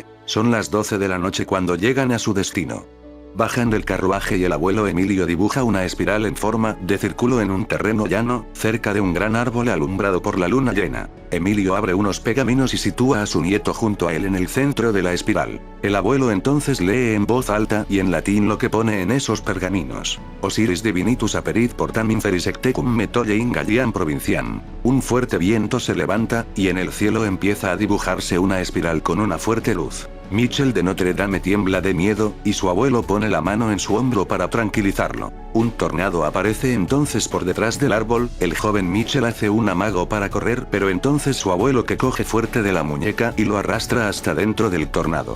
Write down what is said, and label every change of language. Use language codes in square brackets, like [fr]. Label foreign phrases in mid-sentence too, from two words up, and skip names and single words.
[es] Son las 12 de la noche cuando llegan a su destino. Bajan del carruaje y el abuelo Emilio dibuja una espiral en forma de círculo en un terreno llano, cerca de un gran árbol alumbrado por la luna llena. Emilio abre unos pergaminos y sitúa a su nieto junto a él en el centro de la espiral. El abuelo entonces lee en voz alta y en latín lo que pone en esos pergaminos. [la] Osiris divinitus aperit portam inferis ectecum metolle in Galliam provinciam. [es] Un fuerte viento se levanta, y en el cielo empieza a dibujarse una espiral con una fuerte luz. Michel de Notre Dame tiembla de miedo, y su abuelo pone la mano en su hombro para tranquilizarlo. Un tornado aparece entonces por detrás del árbol, el joven Michel hace un amago para correr, pero entonces su abuelo que coge fuerte de la muñeca y lo arrastra hasta dentro del tornado.